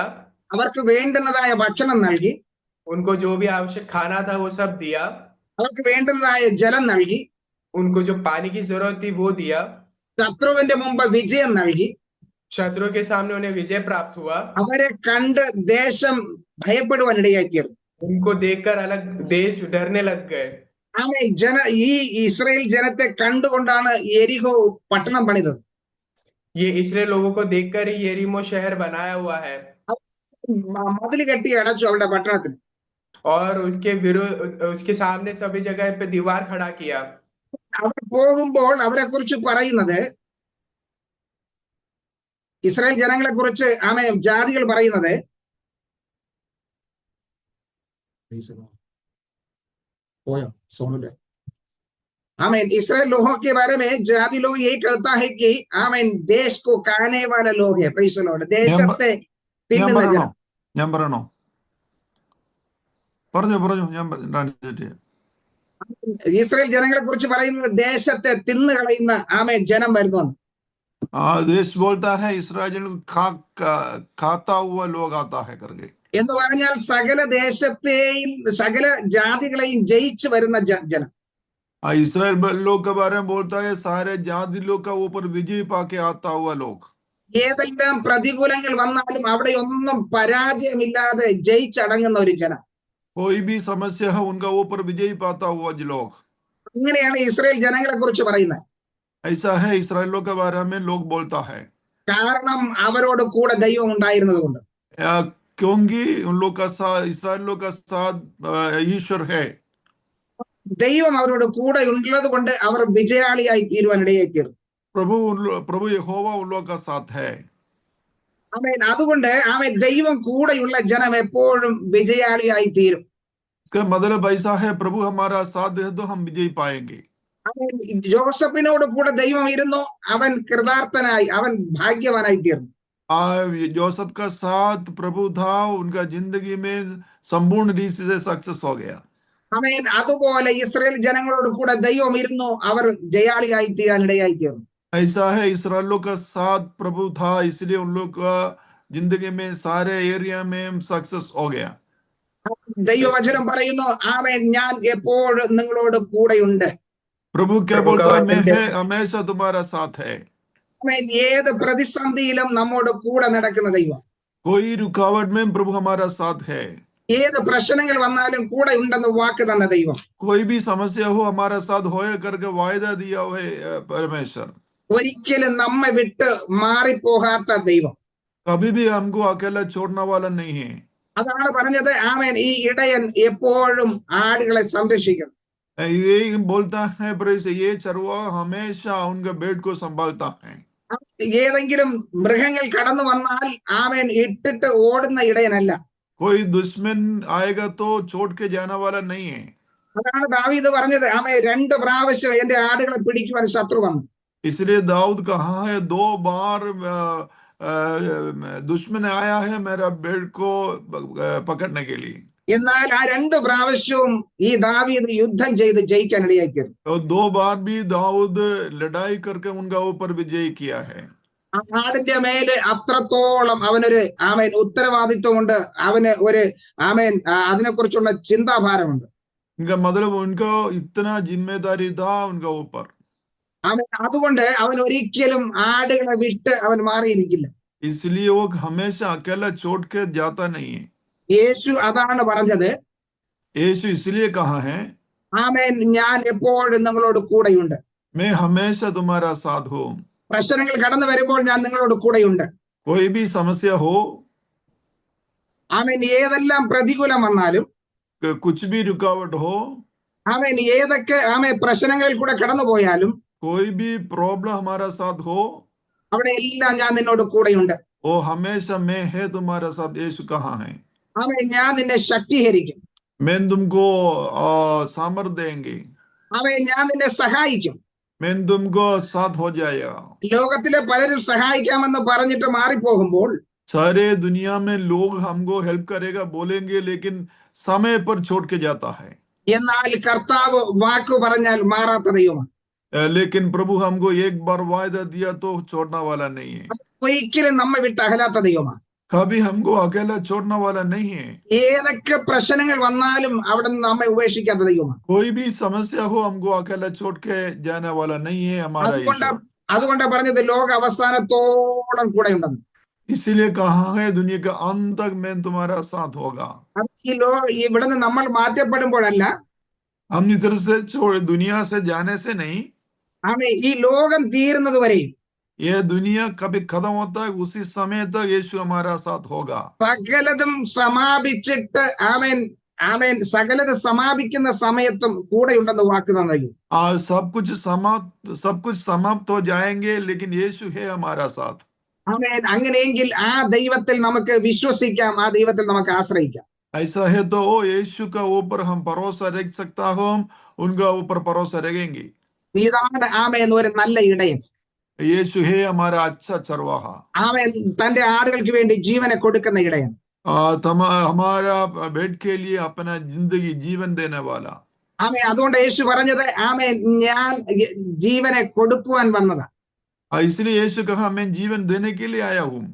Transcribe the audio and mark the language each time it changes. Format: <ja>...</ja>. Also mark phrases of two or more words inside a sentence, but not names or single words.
<ml>അവർക്ക് വേണ്ടുന്നതായ ഭക്ഷണം നൽകി,</ml> <hi>उनको जो भी आवश्यक खाना था वो सब दिया,</hi> <ml>അവർക്ക് വേണ്ടുന്നതായ ജലം നൽകി,</ml> <hi>उनको जो पानी की जरूरत थी वो दिया,</hi> <ml>ശത്രുവിന്റെ മുമ്പ് വിജയം നൽകി.</ml> <hi>शत्रु के सामने उन्हें विजय प्राप्त हुआ।</hi> <ml>അവരെ കണ്ട് ദേശം ഭയപ്പെടുവാനിടയായി തീർന്നു.</ml> <hi>उनको देखकर अलग देश डरने लग गए।</hi> <ml>ആമേൻ ഈ ഇസ്രായേൽ ജനത്തെ കണ്ടുകൊണ്ടാണ് യെരിഹോ പട്ടണം പണിതത്.</ml> <hi>ये इस्राएल लोगों को देखकर ही यरीहो शहर बनाया हुआ है</hi> <ml>മതിൽ കെട്ടി അടച്ചു അവരുടെ പട്ടണത്തിന്.</ml> <hi>और उसके सामने सभी जगह पे दीवार खड़ा किया।</hi> <ml>അവർ പോകുമ്പോൾ അവരെ കുറിച്ച് പറയുന്നത്, ഇസ്രായേൽ ജനങ്ങളെ കുറിച്ച് ജാതികൾ പറയുന്നത്</ml> <hi>इसराइल लोगों के बारे में जाति लोग यही कहता है कि देश को खाने वाला लोग है।</hi> <en>Praise the Lord.</en> <ml>ദേശത്തെ തിന്നുന്ന ജനം. ഞാൻ പറയണോ? പറഞ്ഞു ഇസ്രായേൽ ജനങ്ങളെ കുറിച്ച് പറയുന്നത് ദേശത്തെ തിന്നു കളയുന്ന ജനം വരുന്നു.</ml> <hi>देश बोलता है इसराइल खाता हुआ लोग आता है करके.</hi> <ml>എന്ന് പറഞ്ഞാൽ സകല ദേശത്തെയും സകല ജാതികളെയും ജയിച്ചു വരുന്ന ജനം.</ml> <hi>इसराइल लोग के बारे में बोलता है सारे जाति लोग का ऊपर विजय पाके आता हुआ लोग.</hi> <ml>ഏതെല്ലാം പ്രതികൂലങ്ങൾ വന്നാലും അവിടെ ഒന്നും പരാജയമില്ലാതെ ജയിച്ചടങ്ങുന്ന ഒരു ജനം.</ml> <hi>कोई भी समस्या है उनका ऊपर विजय पाता हुआ लोग.</hi> <ml>അങ്ങനെയാണ് ഇസ്രായേൽ ജനങ്ങളെ കുറിച്ച് പറയുന്നത്.</ml> <hi>ऐसा है इसराइल लोग के बारे में लोग बोलता है.</hi> <ml>കാരണം അവരോട് കൂടെ ദൈവം ഉണ്ടായിരുന്നത് കൊണ്ട്.</ml> <hi>क्योंकि उन लोग का साथ इसराइल लोग का साथ ईश्वर है.</hi> <ml>ദൈവം അവരോട് കൂടെ ഉള്ളത് കൊണ്ട് അവർ വിജയാളിയായി തീരുവാനിടയായി തീർന്നു.</ml> <hi>प्रभु यहोवा उन लोग का साथ है.</hi> <ml>അതുകൊണ്ട് ദൈവം കൂടെയുള്ള ജനം എപ്പോഴും വിജയാളിയായി തീരും.</ml> <hi>इसका मतलब ऐसा है प्रभु हमारा साथ है तो हम विजय पाएंगे.</hi> <ml>ജോസഫിനോട് കൂടെ ദൈവം ഇരുന്നു, അവൻ കൃതാർത്ഥനായി, അവൻ ഭാഗ്യവാനായി തീർന്നു.</ml> <hi>जोसेफ का साथ प्रभु था, उनका जिंदगी में संपूर्ण रीति से सक्सेस हो गया.</hi> <ml>അതുപോലെ ഇസ്രായേൽ ജനങ്ങളോട് കൂടെ ദൈവം ഇരുന്നു, അവർ ജയാളിയായി തീരാനിടയായി തീർന്നു.</ml> <hi>ऐसा है इसराइल का साथ प्रभु था, इसलिए उन लोग का जिंदगी में सारे एरिया में सक्सेस हो गया.</hi> <ml>ദൈവവചനം പറയുന്നു, ഞാൻ എപ്പോഴും നിങ്ങളോട് കൂടെയുണ്ട്.</ml> <hi>प्रभु क्या बोलता है? मैं है हमेशा तुम्हारा साथ है.</hi> <ml>ഏത് പ്രതിസന്ധിയിലും നമ്മോട് കൂടെ നടക്കുന്ന ദൈവം.</ml> <hi>कोई रुकावट में प्रभु हमारा साथ है.</hi> <ml>ഏത് പ്രശ്നങ്ങൾ വന്നാലും കൂടെ ഉണ്ടെന്ന് വാക്ക് തന്ന ദൈവം.</ml> <hi>कोई भी समस्या हो हमारा साथ होए करके वायदा दिया हुआ है परमेश्वर.</hi> <ml>ഒരിക്കലും നമ്മെ വിട്ട് മാറിപ്പോകാത്ത ദൈവം.</ml> <hi>कभी भी हमको अकेला छोड़ने वाला नहीं है.</hi> <ml>അതാണ് പറഞ്ഞത്, ഈ ഇടയൻ എപ്പോഴും ആടുകളെ സംരക്ഷിക്കും.</ml> <hi>ये बोलता है ये चरवा हमेशा उनके बेट को संभालता है.</hi> <ml>ഏതെങ്കിലും മൃഗങ്ങൾ കടന്നു വന്നാൽ ഇട്ടിട്ട് ഓടുന്ന ഇടയനല്ല.</ml> <hi>कोई दुश्मन आएगा तो छोड़ के जाने वाला नहीं है.</hi> <ml>അതാണ് ദാവീദ് പറഞ്ഞത്, 2 പ്രാവശ്യം എന്റെ ആടുകളെ പിടിക്കുവാൻ ശത്രു വന്നു.</ml> <hi>इसलिए दाऊद कहा है 2 बार दुश्मन आया है मेरा बेट को पकड़ने के लिए.</hi> <ml>എന്നാൽ ആ 2 പ്രാവശ്യവും ഈ ദാവീദ് യുദ്ധം ചെയ്ത് ജയിക്കാനിടയായി തീർന്നു.</ml> <hi>तो 2 बार भी दाऊद लड़ाई करके उनका ऊपर विजय किया है.</hi> <ml>ആ ആടിന്റെ മേലെ അത്രത്തോളം അവനൊരു ഉത്തരവാദിത്വമുണ്ട്, അവന് ഒരു അതിനെക്കുറിച്ചുള്ള ചിന്താഭാരമുണ്ട്.</ml> <hi>इनका मतलब उनका इतना जिम्मेदारी था उनका ऊपर.</hi> <ml>അതുകൊണ്ട് അവൻ ഒരിക്കലും ആടുകളെ വിട്ട് അവൻ മാറിയിരിക്കില്ല.</ml> <hi>इसलिए वो हमेशा अकेला छोड़ के जाता नहीं है.</hi> <ml>യേശു അതാണ് പറഞ്ഞത്.</ml> <hi>यीशु इसलिए कहा है,</hi> <ml>ഞാൻ എപ്പോഴും നിങ്ങളോട് കൂടെയുണ്ട്.</ml> <hi>मैं हमेशा तुम्हारा साथ हूँ.</hi> <ml>പ്രശ്നങ്ങൾ കടന്നു വരുമ്പോൾ ഞാൻ നിങ്ങളോട് കൂടെയുണ്ട്.</ml> <hi>कोई भी समस्या हो,</hi> <ml>ഏതെല്ലാം പ്രതികൂലം വന്നാലും,</ml> <hi>कुछ भी रुकावट हो,</hi> <ml>ഏതൊക്കെ പ്രശ്നങ്ങളിൽ കൂടെ കടന്നു പോയാലും,</ml> <hi>कोई भी प्रॉब्लम हमारा साथ हो,</hi> <ml>അവിടെ എല്ലാം ഞാൻ നിന്നോട് കൂടെയുണ്ട്.</ml> <hi>वो हमेशा मैं है तुम्हारा साथ. यीशु कहा है,</hi> <ml>ഞാൻ നിന്നെ ശക്തീകരിക്കും.</ml> <hi>मैं तुमको सामर्थ देंगे.</hi> <ml>ഞാൻ നിന്നെ സഹായിക്കും.</ml> <hi>मैं तुमको साथ हो जाएगा.</hi> <ml>ലോകത്തിലെ പലരും സഹായിക്കാമെന്ന് പറഞ്ഞിട്ട് മാറിപ്പോകുമ്പോൾ,</ml> <hi>सारे दुनिया में लोग हमको हेल्प करेगा बोलेंगे, लेकिन समय पर छोड़ के जाता है.</hi> <ml>എന്നാൽ കർത്താവ് വാക്കു പറഞ്ഞാൽ മാറാത്ത ദൈവമാണ്.</ml> <hi>लेकिन प्रभु हमको एक बार वायदा दिया तो छोड़ने वाला नहीं है.</hi> <ml>ഒരിക്കലും നമ്മെ വിട്ട് അകലാത്ത ദൈവമാണ്.</ml> <hi>कभी हमको अकेला छोड़ने वाला नहीं है.</hi> <ml>ഏതൊക്കെ പ്രശ്നങ്ങൾ വന്നാലും അവിടെ നിന്ന് നമ്മെ ഉപേക്ഷിക്കാത്ത ദൈവമാണ്.</ml> <hi>कोई भी समस्या हो हमको अकेला छोड़ के जाने वाला नहीं है हमारा ईश्वर.</hi> <ml>അതുകൊണ്ട് പറഞ്ഞത് ലോക അവസാനത്തോളം കൂടെ ഉണ്ടെന്ന്.</ml> <hi>इसीलिए कहा है दुनिया का अंत तक मैं तुम्हारा साथ होगा.</hi> <ml>ഇവിടെ നിന്ന് നമ്മൾ മാറ്റപ്പെടുമ്പോഴല്ല,</ml> <hi>हम इधर से दुनिया से जाने से नहीं,</hi> <ml>ഈ ലോകം തീരുന്നത് വരെയും</ml> <hi>ये दुनिया कभी खत्म होता है उसी समय तक यीशु हमारा साथ होगा.</hi> <ml>സകലതും സമാപിച്ചിട്ട് സകലത് സമാപിക്കുന്ന സമയത്തും കൂടെ ഉണ്ടെന്ന് വാക്ക് തന്നു.</ml> <hi>सब कुछ समाप्त हो जाएंगे, लेकिन यीशु है हमारा साथ.</hi> <ml>ആമേൻ. അങ്ങനെയെങ്കിൽ ആ ദൈവത്തിൽ നമുക്ക് വിശ്വസിക്കാം, ആ ദൈവത്തിൽ നമുക്ക് ആശ്രയിക്കാം.</ml> <hi>ऐसा है तो वो यीशु का ऊपर हम भरोसा रख सकता हूँ, उनका ऊपर भरोसा रखेंगे।</hi> <ml>ഇതാണ് ആമേൻ ഒരു നല്ല ഇടയൻ.</ml> <hi>यीशु है हमारा अच्छा चरवाहा।</hi> <ml>ആമേൻ തന്റെ ആടുകൾക്ക് വേണ്ടി ജീവനെ കൊടുക്കുന്ന ഇടയൻ.</ml> <hi>हमारा भेड़ के लिए अपना जिंदगी जीवन देने वाला।</hi> <ml>ആമേൻ. അതുകൊണ്ട് യേശു പറഞ്ഞത് ആമേൻ ഞാൻ ജീവനെ കൊടുക്കുവാൻ വന്നതാ.</ml> <hi>इसलिए यीशु कहा मैं जीवन देने के लिए आया हूँ।</hi>